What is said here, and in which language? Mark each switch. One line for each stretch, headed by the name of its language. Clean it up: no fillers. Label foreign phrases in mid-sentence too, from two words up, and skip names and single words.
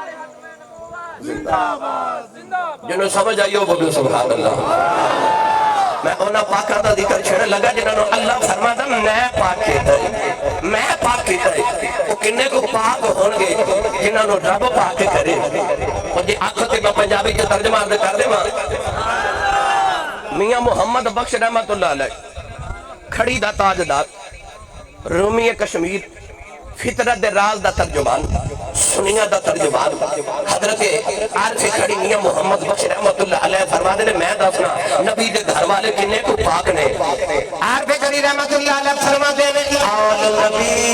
Punjabi: جنہوں سمجھ آئیو بولو
Arabic: سبحان اللہ.
Punjabi: میں انہاں پاکاں دا ذکر چھڑ لگا جنہاں نو اللہ فرماتا میں پاک کیتا ہے، میں پاک کیتا ہے۔ وہ کنے کو پاک ہونگے جنہاں نو رب پاک کرے۔ اور جی آنکھوں تے میں پنجابی جو ترجمہ عرض کر دے ماں میاں محمد بخش
Arabic: رحمت اللہ علیہ
Punjabi: کھڑی دا تاجدار رومی کشمیر فطرت دے راز دا ترجمان سنیہ دا ترجمان حضرت عارف کھڑی میاں محمد بخش
Arabic: رحمت اللہ علیہ
Punjabi: فرما دے میں دسنا نبی دے گھر والے کنے کو پاک نے عارف کھڑی
Arabic: رحمت اللہ علیہ
Punjabi: فرما دے آل نبی